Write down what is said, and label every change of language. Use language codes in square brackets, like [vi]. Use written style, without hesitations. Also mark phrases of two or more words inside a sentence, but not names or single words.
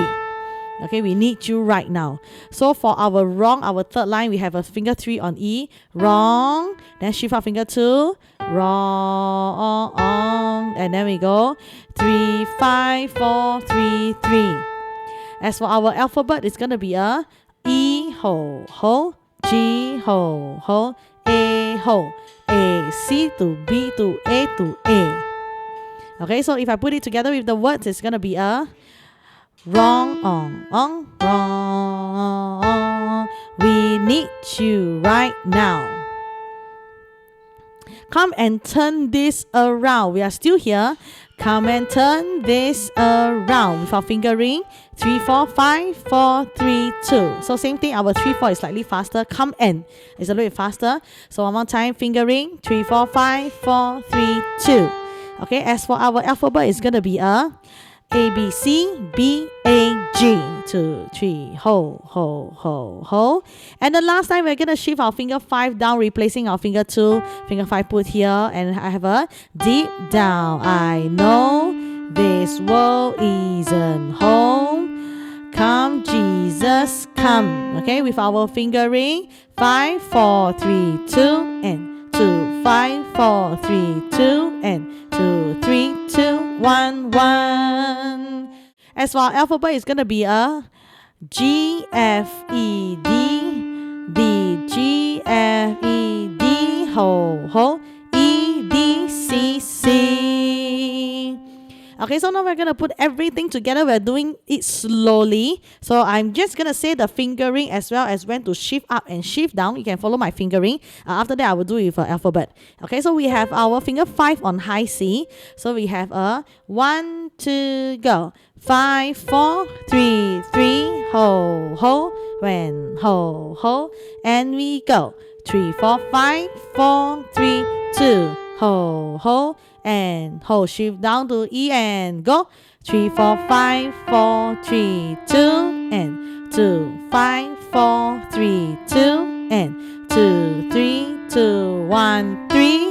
[en] Okay, we need you right now. So for our wrong, our third line, we have a finger 3 on E. Wrong. Then shift up finger 2. Wrong. And then we go 3, 5, 4, 3, 3. As for our alphabet, it's going to be a E, ho, ho, G, ho, ho, A, ho, A, C to B to A to A. Okay, so if I put it together with the words, it's going to be a wrong, wrong. We need you right now. Come and turn this around. We are still here. Come and turn this around with our fingering. 3, 4, 5, 4, 3, 2. So same thing, our 3, 4 is slightly faster. Come and is a little bit faster. So one more time, fingering. 3, 4, 5, 4, 3, 2. Okay, as for our alphabet, it's going to be a B, C, B, A, G. 2, 3, ho, ho, ho, ho. And the last time, we're going to shift our finger 5 down, replacing our finger 2. Finger 5 put here, and I have a deep down. I know this world isn't home. Come, Jesus, come. Okay, with our fingering. 5, 4, 3, 2, and 2, 5, 4, 3, 2, and 2, 3, 2, 1, 1. As for our alphabet, it's going to be a G, F, E, D, D, G, F, E, D, ho, ho, E, D, C, C. Okay, so now we're going to put everything together. We're doing it slowly. So I'm just going to say the fingering as well as when to shift up and shift down. You can follow my fingering. After that, I will do it with an alphabet. Okay, so we have our finger 5 on high C. So we have a 1, 2, go. 5, 4, 3, 3, ho, ho, when, ho, ho, and we go. 3, 4, 5, 4, 3, 2, ho, ho, and hold. Shift down to E and go. 3, 4, 5, 4, 3, 2, and 2, 5, 4, 3, 2, and 2, 3, 2, 1, 3.